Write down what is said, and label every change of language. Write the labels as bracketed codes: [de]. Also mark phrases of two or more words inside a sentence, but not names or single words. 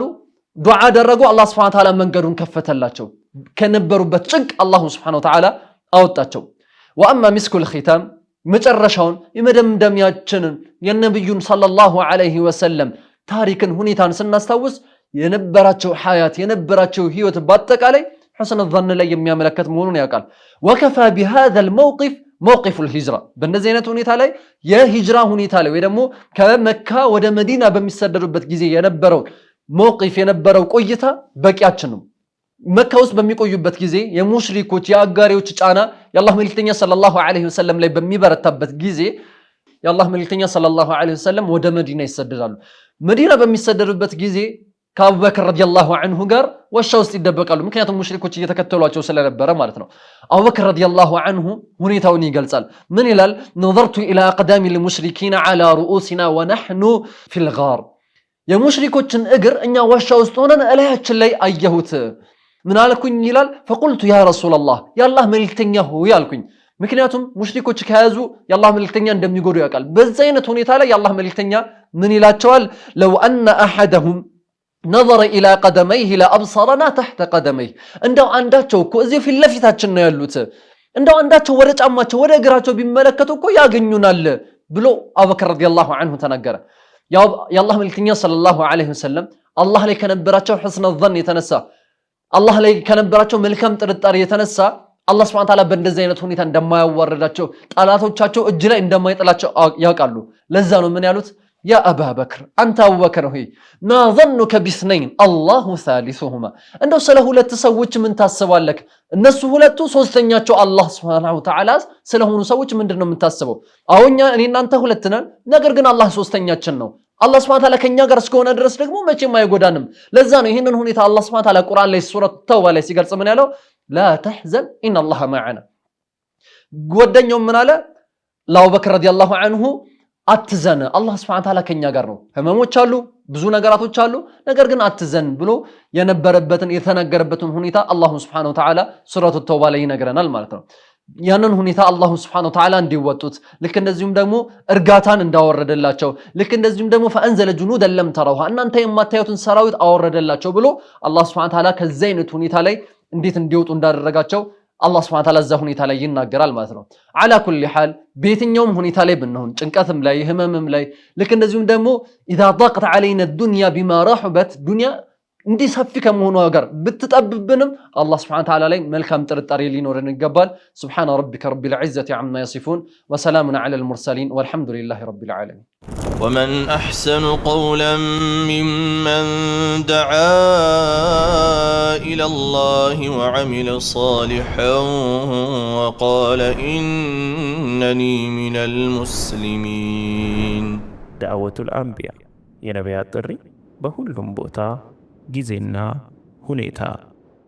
[am] ዱዓ አደረጉ። አላህ [ar] سبحانه وتعالى [am] መንገዱን ከፈተላቸው። ከነበሩበት ጭንቅ አላህ [ar] سبحانه وتعالى [am] አወጣቸው። [ar] وأما مسك الختام [am] መጨረሻውን የመደምደሚያችንን የነብዩን [ar] صلى الله عليه وسلم [am] ታሪክን ሁኔታን ስናስታውስ የነበራቸው ሐያት የነበራቸው ህይወት በአጠቃላይ [ar] حسن الظن [am] ላይ የሚያመለክት መሆኑን ያውቃል [ar] وكفى بهذا الموقف موقف الهجرة [am] በእነዚህ አይነት ሁኔታ ላይ የሂጅራ ሁኔታ ላይ ወይ ደግሞ ከመካ ወደ መዲና በሚሰደዱበት ጊዜ የነበረው موقف የነበረው ቆይታ በቂያችን ነው መካ ውስጥ በሚቆዩበት ጊዜ የሙሽሪኮች የአጋሪዎች ጫና የአላህ መልእክተኛ [ar] صلى الله عليه وسلم [am] ላይ በሚበረታበት ጊዜ የአላህ መልእክተኛ [ar] صلى الله عليه وسلم [am] ወደ መዲና ይሰደዳሉ መዲና በሚሰደዱበት ጊዜ ከአቡበክር [ar] رضي الله عنه [am] ጋር ዋሻ ውስጥ ይደበቃሉ ምክንያቱም ሙሽሪኮች እየተከተሏቸው ስለነበረ ማለት ነው አቡበክር [ar] رضي الله عنه [am] ሁኔታውን ይገልጻል ምን ይላል [ar] نظرت الى اقدام المشركين على رؤوسنا ونحن في الغار [am] የሙሽሪኮችን እግር እኛ ዋሻ ውስጥ ሆነን እላያችን ላይ አየሁት ምን አልኩኝ ይላል [ar] فقلت يا رسول الله [am] የአላህ መልእክተኛ ሆይ አልኩኝ ምክንያቱም ሙሽሪኮች ከያዙ የአላህ መልእክተኛ እንደሚጎዱ ያውቃል በዛ አይነት ሁኔታ ላይ የአላህ መልእክተኛ ምን ይላቸዋል [ar] لو ان احدهم نظر الى قدميه لابصرنا تحت قدميه [am] እንደው አንዳቸው እኮ እዚህ ፊት ለፊታችን ነው ያሉት እንደው አንዳቸው ወደ ጫማቸው ወደ እግራቸው ቢመለከቱ እኮ ያገኙናል ብሎ አቡበክር [ar] رضي الله عنه [am] ተናገረ የአላህ መልእክተኛ [ar] صلى الله عليه وسلم [am] አላህ ላይ ከነበራቸው [ar] حسن الظن [am] የተነሳ አላህ ላይ ከነበራቸው መልካም ጥርጣሬ የተነሳ አላህ [ar] سبحانه وتعالى [am] በእንደዚህ አይነት ሁኔታ እንደማያዋርዳቸው ጣላቶቻቸው እጅ ላይ እንደማይጥላቸው ያውቃሉ ለዛ ነው ምን ያሉት يا [ar] أبا بكر أنت أبو بكر هي ما ظنك باثنين الله ثالثهما [am] እንደው ስለ ሁለት ሰዎች ምን ታስባለክ እነሱ ሁለቱ ሶስተኛቸው አላህ [ar] سبحانه وتعالى [am] ስለሆኑ ሰዎች ምንድነው የምታስበው አሁንኛ እኔ እናንተ ሁለት ነን ነገር ግን አላህ ሶስተኛችን ነው አላህ [ar] سبحانه وتعالى [am] ከኛ ጋር እስከሆነ ድረስ ደግሞ መቼም አይጎዳንም ለዛ ነው ይሄንን ሁኔታ አላህ [ar] سبحانه وتعالى [am] ቁርአን ላይ [ar] سورة التوبة [am] ላይ ሲገልጽ ምን ያለው [ar] لا تحزن إن الله معنا [am] ጓደኛው ምን አለ ለአቡበክር [ar] رضي الله عنه [am] አትዘን አላህ [ar] سبحانه وتعالى [am] ከኛ ጋር ነው ህመሞች አሉ ብዙ ነገራቶች አሉ ነገር ግን አትዘን ብሎ የነበረበትን የተነገረበትን ሁኔታ አላህ [ar] سبحانه وتعالى سورة التوبة [am] ላይ ይነግረናል ማለት ነው ያንን ሁኔታ አላህ [ar] سبحانه وتعالى [am] እንዲወጡት ልክ እንደዚሁም ደግሞ እርጋታን እንዳወረደላቸው ልክ እንደዚሁም ደግሞ [ar] فانزل جنودا لم تروها [am] እናንተ የማታዩትን ሰራዊት አወረደላቸው ብሎ አላህ [ar] سبحانه وتعالى [am] ከዛ አይነት ሁኔታ ላይ እንዴት እንዲወጡ እንዳደረጋቸው አላህ [ar] سبحانه وتعالى [am] እዛ ሁኔታ ላይ ይናገራል ማለት ነው [ar] على كل حال [am] በየትኛውም ሁኔታ ላይ ብንሆን ጭንቀትም ላይ ህመምም ላይ ልክ እንደዚሁም ደግሞ [ar] اذا ضاقت علينا الدنيا بما رحبت [am] دنيا እንዲህ ሰፊ ከመሆኑ ጋር ብትጠብብንም አላህ [ar] سبحانه وتعالى [am] ላይ መልካም ጥርጣሬ ሊኖርን ይገባል [ar] سبحان ربك رب العزة عما يصفون وسلام على المرسلين والحمد لله رب العالمين ومن أحسن قولا ممن دعا إلى الله وعمل صالحا وقال إنني من المسلمين دعوة الأنبياء [am] የነቢያት ጥሪ በሁሉም ቦታ ጊዜና ሁኔታ